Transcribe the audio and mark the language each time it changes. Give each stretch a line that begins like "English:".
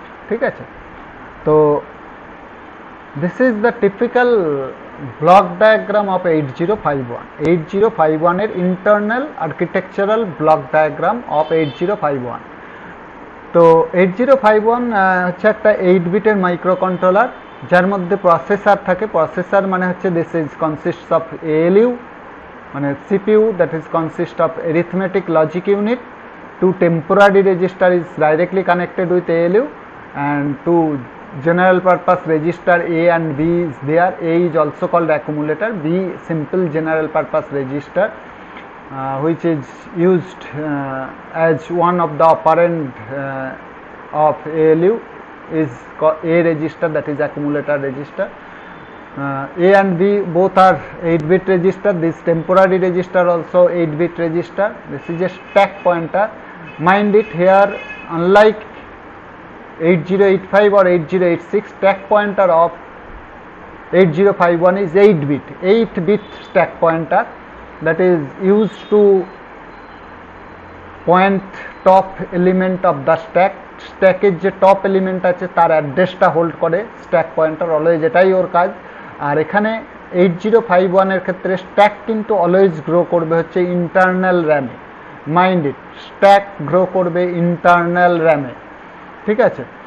Bangla: ঠিক আছে, তো
English: This is the typical block diagram of 8051।
Bangla: 8051 এর internal architectural block diagram of 8051। তো 8051 হচ্ছে একটা 8-বিটের মাইক্রোকন্ট্রোলার, যার মধ্যে প্রসেসর থাকে। প্রসেসর মানে হচ্ছে
English: This is consist of ALU মানে CPU, that is consist of arithmetic logic unit. 2 temporary register is directly connected with ALU, and 2 general purpose register A and B is there. A is also called accumulator, B simple general purpose register, which is used as one of the operand of ALU is A register, that is accumulator register. A and B both are 8-bit register. This temporary register also 8-bit register. This is a stack pointer. Mind it, here unlike 8085 or 8086, stack pointer of 8051 is 8-bit, 8-bit stack pointer that is used to point top element of the stack
Bangla: স্ট্যাকের যে top element আছে তার অ্যাড্রেসটা hold করে stack pointer, always এটাই ওর কাজ। আর এখানে 8051-এর ক্ষেত্রে স্ট্যাক কিন্তু অলওয়েজ গ্রো করবে হচ্ছে internal র্যামে। Mind it, stack grow করবে ইন্টারনাল র্যামে, ঠিক আছে।